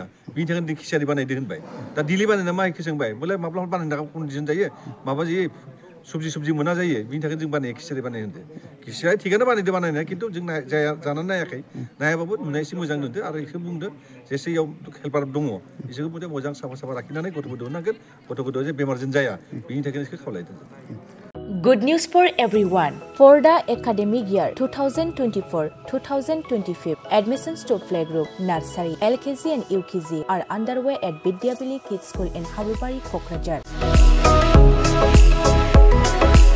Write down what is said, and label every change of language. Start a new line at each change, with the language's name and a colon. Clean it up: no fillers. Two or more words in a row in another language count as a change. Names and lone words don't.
Bodo: बिनि थाखायनो दिनै खिसारि बानायदों होनबाय। दा दिलि बानायना मा इखौ सोंबाय, बोले माब्लाबा बानायनो थाखाय कन्डिसन जायो, माबा जायो, सबजि मोना जायो, बिनि थाखाय जों बानायो, खिसारि बानायो होनदों। खिसारिया थिगानो बानायदों बानायनाया, खिन्थु जों जानानै नायाखै। नायाबाबो नुनाय एसे मोजां नुदों। आरो बेखौ बुंदों जेसे इयाव हेल्पार दङ बिसोरखौ बुंदों मोजां साफा साफा लाखिनानै गथ'फोर दिहुननांगोन, गथ'फोर जे बेमारजों जाया, बिनि थाखायनो बेखौ खावलायदों।
English: Good news for everyone. For the academic year 2024-2025, admissions to playgroup, nursery, LKG and UKG are underway at Vidyabili Kids School in Habubari, Kokrajhar.